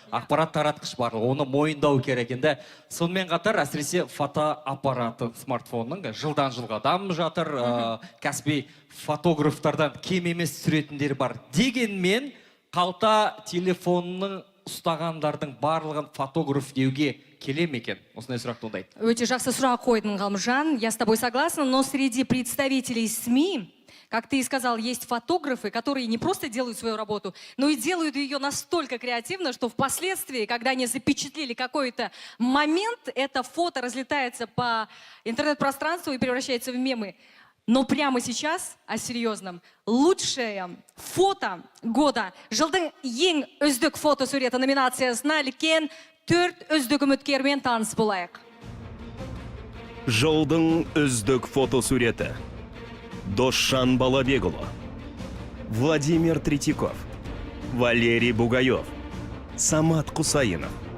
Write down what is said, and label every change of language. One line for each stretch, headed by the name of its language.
Kazakh: Ақпарат таратқыш барлығы, оны мойындау керек. Енді сонымен қатар әсіресе фотоаппараты смартфонның жылдан жылға дамып жатыр. Кәсіби фотографтардан кем емес түсіретіндер бар. Дегенмен қалта телефонның ұстағандардың барлығын фотограф деуге келе ме екен? Осындай сұрақ туындайды. Өте жақсы сұрақ қойдың, Ғалымжан.
Russian: Я с тобой согласна, но среди представителей СМИ, как ты и сказал, есть фотографы, которые не просто делают свою работу, но и делают ее настолько креативно, что впоследствии, когда они запечатлели какой-то момент, это фото разлетается по интернет-пространству и превращается в мемы. Но прямо сейчас, о серьезном, лучшее фото года.
Kazakh: Жылдың ең үздік фотосуреті номинациясына іліккен 4 үздік үміткермен таныс болайық. Жылдың үздік фотосуреті. Досжан Балабекұлы, Владимир Третьяков, Валерий Бугаев, Самат Құсайынов.